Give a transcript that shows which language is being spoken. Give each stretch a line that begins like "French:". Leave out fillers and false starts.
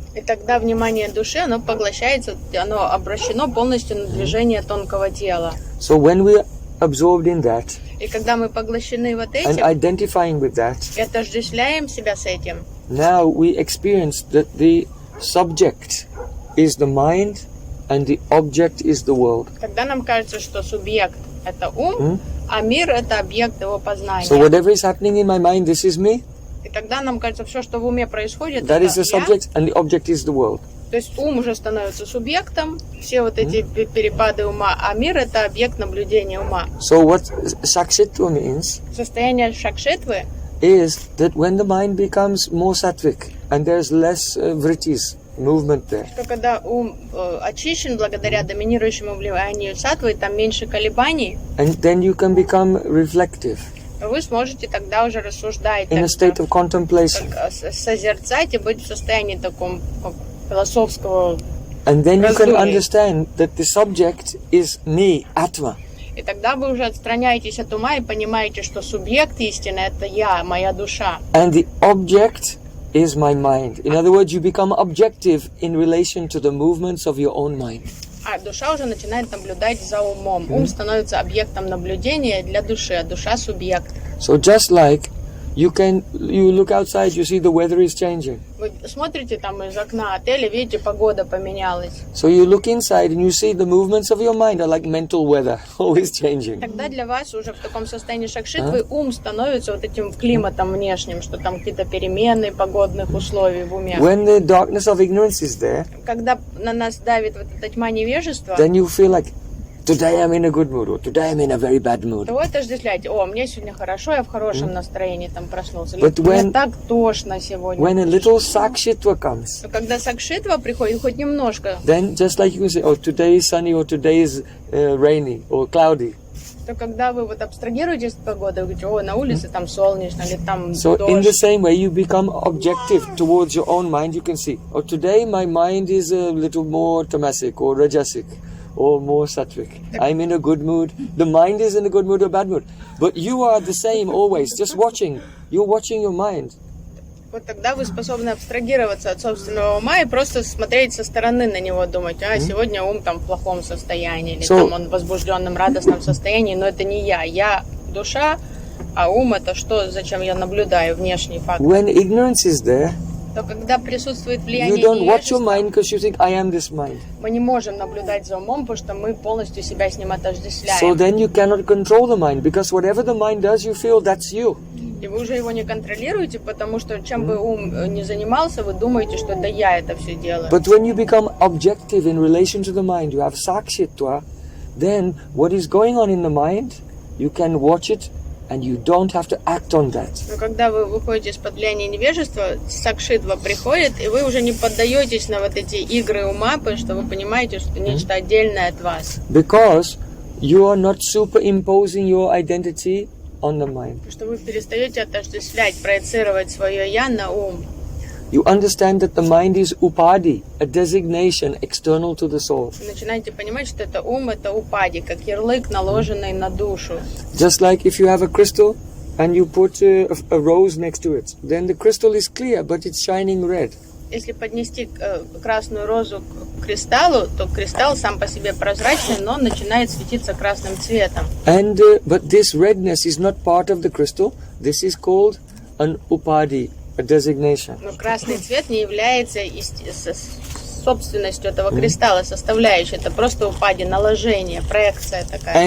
Russian: И тогда внимание души, оно поглощается, оно обращено полностью на движение тонкого тела.
English: So when we're absorbed in that,
Russian: И когда мы поглощены вот
English: and
Russian: этим,
English: identifying with that,
Russian: и отождествляем себя с этим,
English: now we experience that the subject is the mind and the object is the world.
Russian: тогда нам кажется, что субъект — это ум, а мир — это объект его познания.
English: So whatever is happening in my mind, this is me,
Russian: И тогда нам кажется, все, что в уме происходит,
English: that is
Russian: это
English: the
Russian: я.
English: subject, and the object is the world.
Russian: То есть ум уже становится субъектом, все вот эти перепады ума, а мир — это объект наблюдения ума.
English: So what Sakshitva means
Russian: Состояние шакшитвы
English: is that when the mind becomes more sattvic and there's less vrittis, movement there,
Russian: что когда ум очищен благодаря доминирующему влиянию саттвы, там меньше колебаний,
English: and then you can become reflective
Russian: вы сможете тогда уже рассуждать,
English: in a state of contemplation.
Russian: созерцать и быть в состоянии таком философского.
English: And then you can
Russian: раздумий.
English: understand that the subject is me, Atma.
Russian: И тогда вы уже отстраняетесь от ума и понимаете, что субъект истины — это я, моя душа.
English: And the object is my mind. In other words, you become objective in relation to the movements of your own mind.
Russian: А душа уже начинает наблюдать за умом. Ум становится объектом наблюдения для души, а душа субъект.
English: So just like you look outside, you see the weather is changing.
Russian: Вы смотрите там из окна отеля, видите, погода поменялась.
English: So you look inside and you see the movements of your mind are like mental weather, always changing.
Russian: Тогда для вас уже в таком состоянии шакшитвы ум становится вот этим климатом внешним, что там какие-то перемены погодных условий в уме.
English: When the darkness of ignorance is there,
Russian: Когда на нас давит вот эта тьма невежества,
English: then you feel like, today I'm in a good mood, or today I'm in a very bad mood.
Russian: то вы отождествляете: о, мне сегодня хорошо, я в хорошем настроении там проснулся.
English: But
Russian: Или, мне
English: when-
Russian: так тошно сегодня.
English: When a little Sakshitva comes,
Russian: Но когда сакшитва приходит, хоть немножко,
English: then just like you can say, oh, today is sunny, or today is rainy, or cloudy.
Russian: то когда вы вот абстрагируетесь от погоды, вы говорите: о, на улице там солнечно, или там
English: So in the
Russian: дождь.
English: same way, you become objective towards your own mind. You can see, oh, today my mind is a little more tamasic or rajasic or more sattvic. I'm in a good mood. The mind is in a good mood or bad mood. But you are the same always, just watching. You're watching your mind.
Russian: Вот тогда вы способны абстрагироваться от собственного ума и просто смотреть со стороны на него, думать: а, сегодня ум там в плохом состоянии, или там он в возбужденном, радостном состоянии, но это не я. Я душа, а ум это что, зачем я наблюдаю, внешний факт.
English: When ignorance is there,
Russian: То когда присутствует
English: you
Russian: влияние
English: don't watch your
Russian: невежества,
English: mind because you think, I am this mind.
Russian: мы не можем наблюдать за умом, потому что мы полностью себя с ним
English: So
Russian: отождествляем.
English: then you cannot control the mind because whatever the mind does, you feel that's you.
Russian: И вы уже его не контролируете, потому что чем бы ум не занимался, вы думаете, что это я это все делаю.
English: But when you become objective in relation to the mind, you have Sakshitva, then what is going on in the mind, you can watch it and you don't have to act on that.
Russian: Но когда вы выходите из-под влияния невежества, сакшитва приходит, и вы уже не поддаетесь на вот эти игры ума, потому что вы понимаете, что это нечто отдельное от вас.
English: Because you are not superimposing your identity on the mind.
Russian: Потому что вы перестаете отождествлять, проецировать свое «я» на ум.
English: You understand that the mind is upadi, a designation external to the soul.
Russian: Вы начинаете понимать, что это ум, это упади, как ярлык, наложенный на душу.
English: Just like if you have a crystal and you put a rose next to it, then the crystal is clear, but it's shining red.
Russian: Если поднести красную розу к кристаллу, то кристалл сам по себе прозрачный, но он начинает светиться красным цветом.
English: And but this redness is not part of the crystal. This is called an upadi, a designation.
Russian: Но красный цвет не является собственностью этого кристалла, составляющей. Это просто упади, наложение, проекция такая.